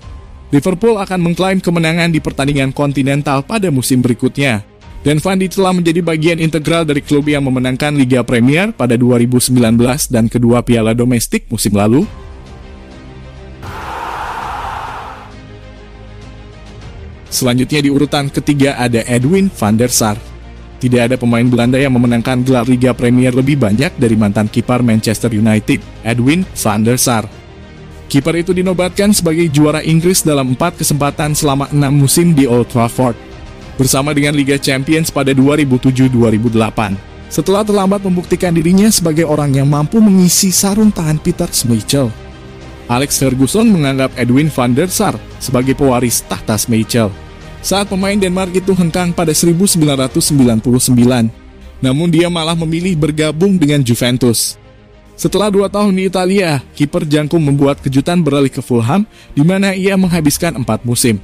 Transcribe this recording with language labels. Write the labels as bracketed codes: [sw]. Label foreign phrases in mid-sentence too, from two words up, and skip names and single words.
[id] Liverpool akan mengklaim kemenangan di pertandingan kontinental pada musim berikutnya. Dan Van Dijk telah menjadi bagian integral dari klub yang memenangkan Liga Premier pada 2019 dan kedua piala domestik musim lalu. Selanjutnya di urutan ketiga ada Edwin van der Sar. Tidak ada pemain Belanda yang memenangkan gelar Liga Premier lebih banyak dari mantan kiper Manchester United, Edwin van der Sar. Kiper itu dinobatkan sebagai juara Inggris dalam 4 kesempatan selama 6 musim di Old Trafford, bersama dengan Liga Champions pada 2007-2008. Setelah terlambat membuktikan dirinya sebagai orang yang mampu mengisi sarung tangan Peter Schmeichel, Alex Ferguson menganggap Edwin van der Sar sebagai pewaris tahta Schmeichel saat pemain Denmark itu hengkang pada 1999. Namun dia malah memilih bergabung dengan Juventus. Setelah 2 tahun di Italia, kiper jangkung membuat kejutan beralih ke Fulham, di mana ia menghabiskan 4 musim.